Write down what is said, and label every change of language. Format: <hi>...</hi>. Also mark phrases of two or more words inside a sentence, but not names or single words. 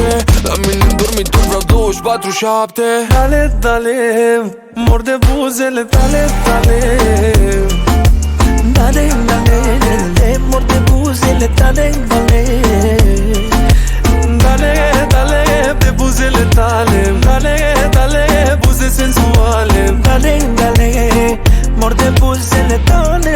<ro>La mine în dormitor vreau 24/7.</ro> <es>Dale, dale,</es> <ro>mor de buzele tale, tale.</ro> <es>Dale, dale, dale,</es> <ro>mor de buzele tale, dale.</ro> <es>Dale, dale,</es> <ro>pe buzele tale.</ro> <es>Dale, dale,</es> <ro>buze sensuale.</ro> <es>Dale, dale,</es> <ro>mor de buzele tale.</ro>